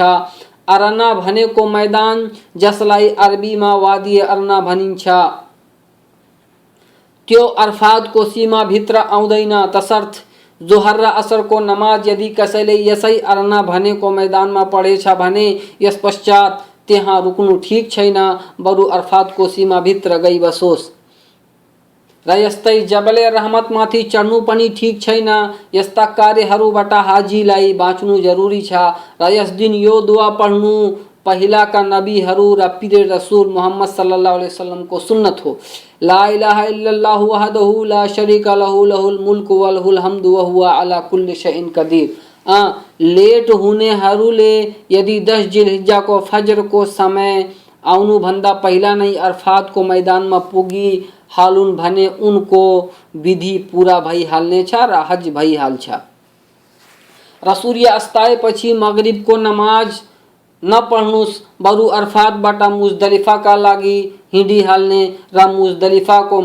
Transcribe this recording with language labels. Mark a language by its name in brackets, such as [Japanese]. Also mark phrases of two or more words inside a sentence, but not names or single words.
[Nepali] अरना भनेको मैदान जसलाई अरबीमा वादी अरना भनिन्छ त्यो अरफातको सीमाभित्र आउँदैन, तसर्थ जोहर र असरको नमाज यदि कसैले यसै अरना भनेको मैदानमा पढेछ भने यस पश्चात त्यहाँ रुक्नु ठिक छैन, बरु अरफातको सीमाभित्र गई बसोस्। र यस्तै जबले रहमतमाथि चढ्नु पनि ठिक छैन। यस्ता कार्यहरूबाट हाजीलाई बाँच्नु जरुरी छ र यस दिन यो दुआ पढ्नु पहिलाका नबीहरू र पीर रसूल मोहम्मद [Arabic] صلى الله عليه وسلم [Nepali] को सुन्नत हो। [Arabic] لا إله إلا الله وحده لا شريك له له الملك وله الحمد وهو على كل شيء قدير. [Nepali] लेट हुनेहरूले यदि 10 जिलहिज्जाको फजरको समय आउनु भन्दा पहिला नै अरफातको मैदानमा पुगी हालुन भने उनको विधि पूरा भइहाल्नेछ र हज भइहाल्छ। र सूर्य अस्ताएपछि मगरिबको नमाज नपढ्नुस्, बरु अरफातबाट मुजदलिफाका लागि हिँडिहाल्ने र मुजदलिफाको